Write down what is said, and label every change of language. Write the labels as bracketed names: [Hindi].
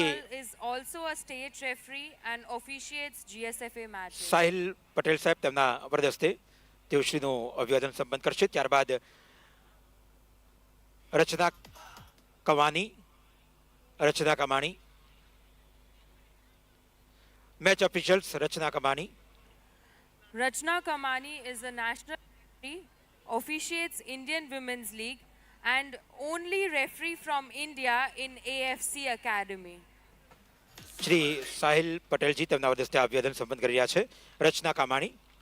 [English] Pal is also a state referee and officiates GSFA matches. [Gujarati] Sahil Patel સાહેબ તેમના વરદસ્તે તેઓ શ્રીનું અભિવાદન સંપન્ન કરશે. ત્યારબાદ રચના કમાણી. રચના કમાણી. મેચ ઓફિશિયલ્સ રચના કમાણી. [English] Rachna Kamani is a national referee officiates Indian Women's League and only referee from India in AFC Academy. [Gujarati] Shri Sahil પટેલજી તેમના વરદસ્તે અભિવાદન સંપન્ન કરી રહ્યા છે. રચના કામાણી.